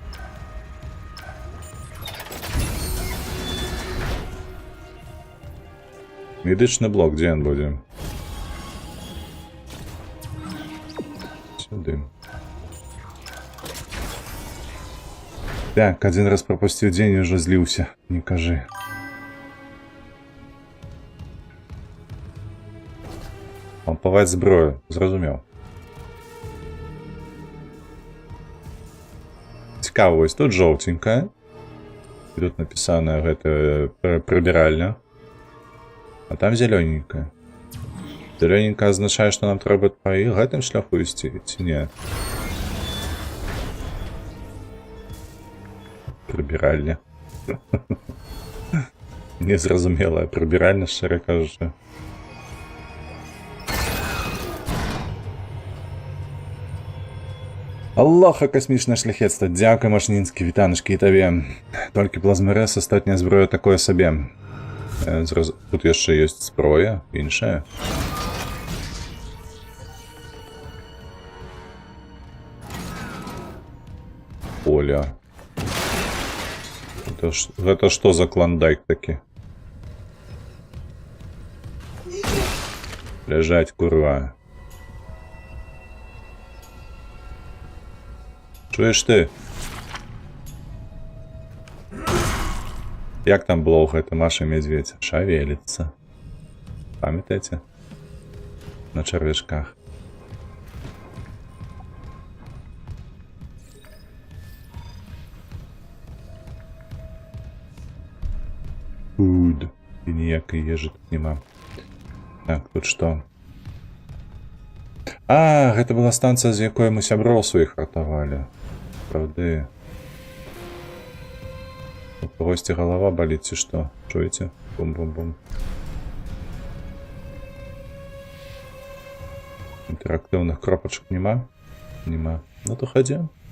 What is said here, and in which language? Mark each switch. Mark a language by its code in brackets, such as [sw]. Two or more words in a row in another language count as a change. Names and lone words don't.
[uk] Медичний блок, де він буде? Сюди. [ru] Так, один раз пропустил день и уже злился. [uk] Не кажи. Помповать зброю. Зрозумів. Цікаво, ось тут жовтенька. І тут написано гэта прибиральня. [ru] А там зелененькая. Зелененькая означает, что нам треба по гэтым шляху ісці, ці не? [uk] Прибиральня. [be] Незразумелая прибиральня, [uk] щиро кажучи. Аллаха, космічне шляхетство. Дякую, Машнінський, вітаночки і тобі. Тільки плазмерез, остатня зброя [ru] такое собі. [be] Тут яшчэ ёсць зброя, іншая. Оля. Гэта што за клондайк такі? [ru] Лежать, курва. [uk] Чуєш ти? [ru] Як там блог, это Маша Медведь? Шавелится. Памятаете? На червячках. Фуд. [uk] І ніякої їжі тут нема. Так, тут що? А, [be] гэта была станція, з якої ми [uk] сяброў своїх ратавалі. [be] Правды. [uk] У когосьці голова болит, ці што? Чуєте? Бум-бум-бум. Інтерактивних кропочок нема? Нема. Ну то ходім.